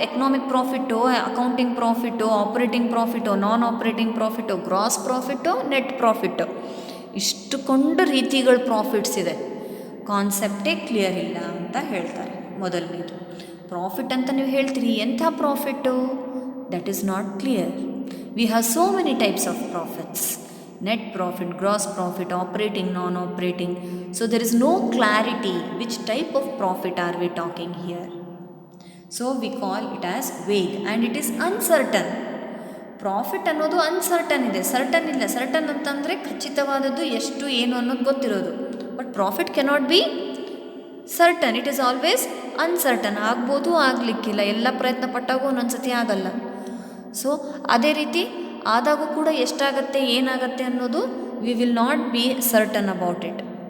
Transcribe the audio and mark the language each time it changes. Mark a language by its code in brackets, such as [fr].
[kn] Economic ಪ್ರಾಫಿಟೋ, accounting ಪ್ರಾಫಿಟೋ, operating ಪ್ರಾಫಿಟೋ, ನಾನ್ operating ಪ್ರಾಫಿಟೋ, gross ಪ್ರಾಫಿಟೋ, net ಪ್ರಾಫಿಟೋ, ಇಷ್ಟುಕೊಂಡು ರೀತಿಗಳ profits ಇದೆ. ಕಾನ್ಸೆಪ್ಟೇ clear ಇಲ್ಲ ಅಂತ ಹೇಳ್ತಾರೆ. ಮೊದಲನೇದು ಪ್ರಾಫಿಟ್ ಅಂತ ನೀವು ಹೇಳ್ತೀರಿ, ಎಂಥ profit? [en] That is not clear. We have so many types of profits: net profit, gross profit, operating, non-operating. So there is no clarity which type of profit are we talking here. So we call it as vague and it is uncertain. [kn] Profit ಅನ್ನೋದು uncertain ಇದೆ, certain ಇಲ್ಲ. Certain ಅಂತಂದರೆ ಖಚಿತವಾದದ್ದು, ಎಷ್ಟು ಏನು ಅನ್ನೋದು ಗೊತ್ತಿರೋದು. [en] But profit cannot be certain, it is always uncertain. [kn] ಆಗ್ಬೋದು, ಆಗಲಿಕ್ಕಿಲ್ಲ, ಎಲ್ಲ ಪ್ರಯತ್ನ ಪಟ್ಟಾಗೂ ಒಂದೊಂದ್ಸತಿ ಆಗಲ್ಲ. ಸೊ ಅದೇ ರೀತಿ ಆದಾಗೂ ಕೂಡ ಎಷ್ಟಾಗತ್ತೆ, ಏನಾಗತ್ತೆ ಅನ್ನೋದು [en] We will not be certain about it.